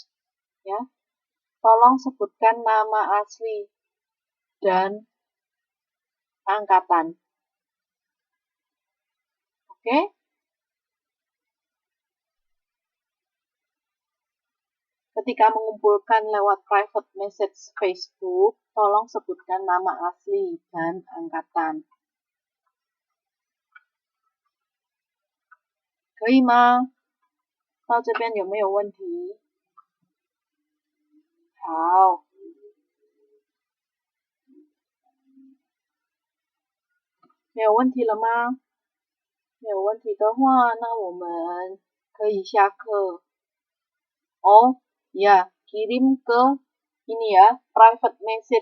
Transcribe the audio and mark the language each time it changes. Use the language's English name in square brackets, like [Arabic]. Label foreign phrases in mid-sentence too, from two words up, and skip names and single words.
[Indonesian] Ya, tolong sebutkan nama asli dan angkatan. Oke? Ketika mengumpulkan lewat [English] private message [Indonesian] Facebook, tolong sebutkan nama asli dan angkatan. [Chinese] 可以吗？到这边有没有问题？好，没有问题了吗？没有问题的话，那我们可以下课。 [Indonesian] Oh, ya, kirim ke ini ya, [English] private message